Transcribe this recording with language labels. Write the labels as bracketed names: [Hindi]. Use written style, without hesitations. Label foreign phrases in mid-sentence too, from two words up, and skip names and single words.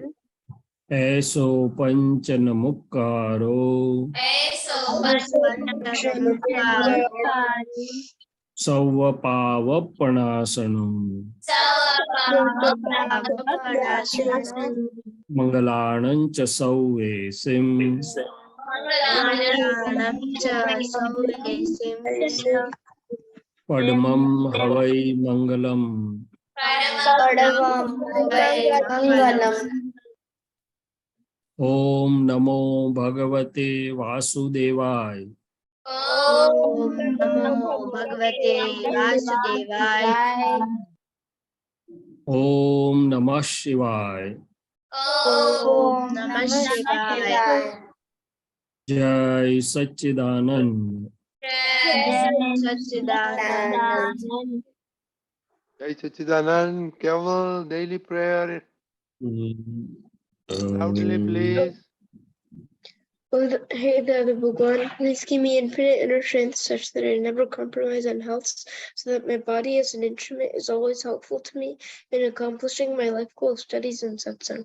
[Prakrit languages] એસો પંચન મુક્કારો, સૌ પાવપણાસનમ, મંગલાણં ચ સૌવેસિમ, मंगलानां च सौलेसिं पद्मं हवै मंगलम पद्मं हवै मंगलम. [Sanskrit] ओम नमो भगवते वासुदेवाय ॐ नमो भगवते वासुदेवाय ओम नमः शिवाय ॐ नमः शिवाय [Hindi] जय सच्चिदानंद सच्चिदानंद जय सच्चिदानंद. Keval, [English] daily prayer. Loudly, please. Hey Dada Bhagwan, please give me infinite inner strength such that I never compromise on health, so that my body as an instrument is always helpful to me in accomplishing my life goal of studies and satsang.